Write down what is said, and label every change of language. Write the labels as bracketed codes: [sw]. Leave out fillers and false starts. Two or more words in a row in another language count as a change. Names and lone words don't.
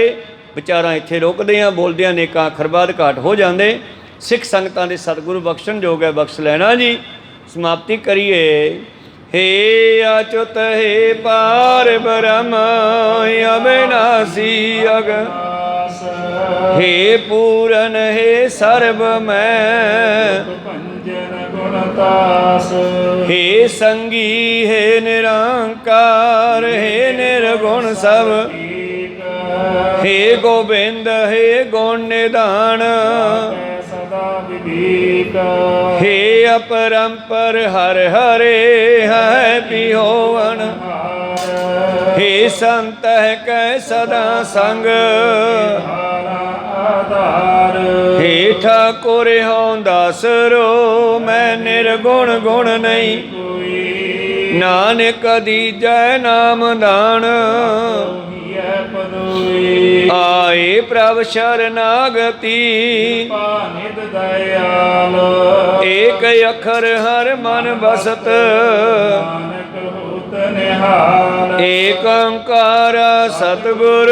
[pa] ਵਿਚਾਰਾਂ ਇੱਥੇ ਰੋਕਦੇ ਹਾਂ, ਬੋਲਦਿਆਂ ਅਨੇਕਾਂ ਅੱਖਰ ਬਾਅਦ ਘਾਟ ਹੋ ਜਾਂਦੇ। ਸਿੱਖ ਸੰਗਤਾਂ ਦੇ ਸਤਿਗੁਰੂ ਬਖਸ਼ਣ ਯੋਗ ਹੈ, ਬਖਸ਼ ਲੈਣਾ ਜੀ। ਸਮਾਪਤੀ ਕਰੀਏ। ਹੇ ਅਚੁਤ ਹੇ ਪਾਰ ਬ੍ਰਹਮ ਅਬਿਨਾਸੀ ਅਗ ਹੇ ਪੂਰਨ ਹੇ ਸਰਵ ਮੈਂ ਹੇ ਸੰਗੀ ਹੇ ਨਿਰੰਕਾਰ ਹੇ ਨਿਰਗੁਣ ਸਬ ਹੇ ਗੋਵਿੰਦ ਹੇ ਗੁਣ ਨਿਧਾਨ ਹੇ ਅਪਰੰਪਰ ਹਰ ਹਰੇ ਹੈ ਪਿਹੋਵਨ ਹੇ ਸੰਤ ਹੈ ਕੈ ਸਦਾ ਸੰਗ ਹੇ ਠਾਕੁਰ ਹੋਂ ਦਾਸਰੋ ਮੈਂ ਨਿਰਗੁਣ ਗੁਣ ਨਹੀਂ ਨਾਨਕ ਦੀਜੈ ਨਾਮ ਦਾਨ ਹੈ ਪਦੋਈ ਆਏ ਪ੍ਰਭ ਸ਼ਰਨਾਗਤੀ ਨਿਧ ਦਇਆਲ ਏਕ ਅੱਖਰ ਹਰ ਮਨ ਬਸਤ ਨਾਨਕ ਹੋਤ ਨਿਹਾਲ ਏਕ ਓੰਕਾਰ ਸਤਿਗੁਰ